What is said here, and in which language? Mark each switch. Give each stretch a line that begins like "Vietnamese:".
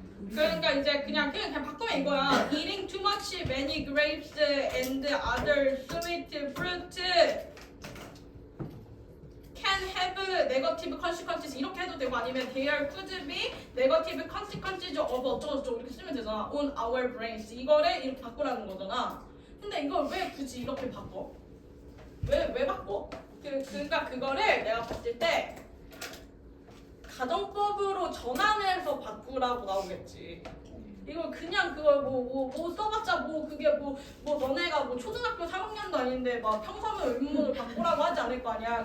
Korean: 그러니까 이제 그냥 바꾸면 이거야.
English: Eating too much many grapes and other sweet fruit can have negative consequences
Korean: 이렇게 해도 되고 아니면
English: there could be negative consequences of
Korean: 어쩌고저쩌고 이렇게 쓰면 되잖아.
English: On our brains
Korean: 이거를 이렇게 바꾸라는 거잖아. 근데 이걸 왜 굳이 이렇게 바꿔? 왜 바꿔? 그러니까 그거를 내가 봤을 때 가정법으로 전환해서 바꾸라고 나오겠지. 이거 그냥 그걸 뭐 써봤자 뭐 그게 뭐 너네가 뭐 초등학교 3학년도 아닌데 막 평서문 의문문을 바꾸라고 하지 않을 거 아니야.